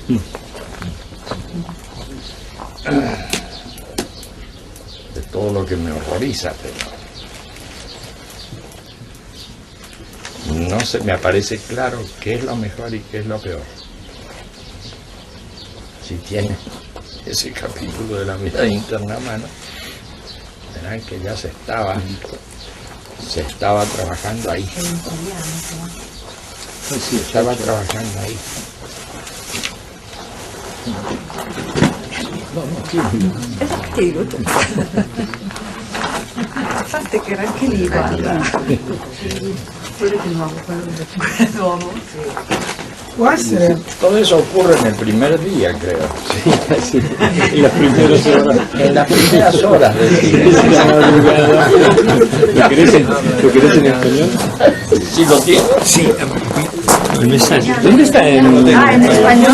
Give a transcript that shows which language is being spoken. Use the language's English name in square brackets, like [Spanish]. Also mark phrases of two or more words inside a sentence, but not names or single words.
[Spanish] De todo lo que me horroriza, pero no se me aparece claro qué es lo mejor y qué es lo peor. Si tiene ese capítulo de la mirada interna a mano, verán que ya se estaba trabajando ahí. Se estaba trabajando ahí. [Italian] Infatti che era anche lì, guarda. Quello di nuovo, l'uomo. Può essere. [Spanish] Todo eso ocurre en el primer día, creo. Sí, en las primeras horas. En las primeras horas del día. ¿Lo querés en español? ¿Sí lo tiene? Sí, el mensaje. ¿Dónde está? En español.